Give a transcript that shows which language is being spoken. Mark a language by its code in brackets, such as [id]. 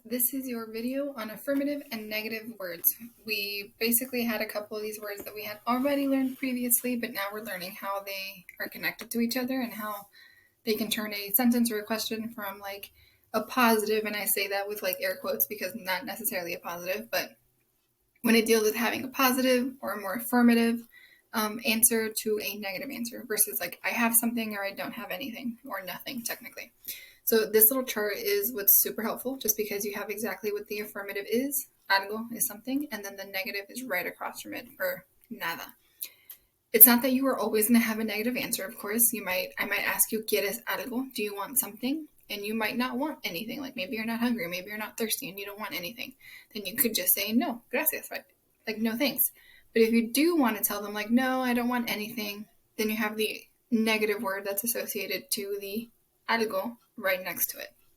[en] This is your video on affirmative and negative words. We basically had a couple of these words that we had already learned previously, but now we're learning how they are connected to each other and how they can turn a sentence or a question from like a positive, and I say that with like air quotes because not necessarily a positive, but when it deals with having a positive or a more affirmative answer to a negative answer versus like I have something or I don't have anything or nothing technically. So this little chart is what's super helpful just because you have exactly what the affirmative is. Algo is something, and then the negative is right across from it for nada. It's not that you are always going to have a negative answer, of course. I might ask you, [es] ¿quieres algo? [en] Do you want something? And you might not want anything. Like maybe you're not hungry, maybe you're not thirsty, and you don't want anything. Then you could just say, [es] no, gracias. [en] Like no thanks. But if you do want to tell them, like, no, I don't want anything, then you have the negative word that's associated to the algo right next to it.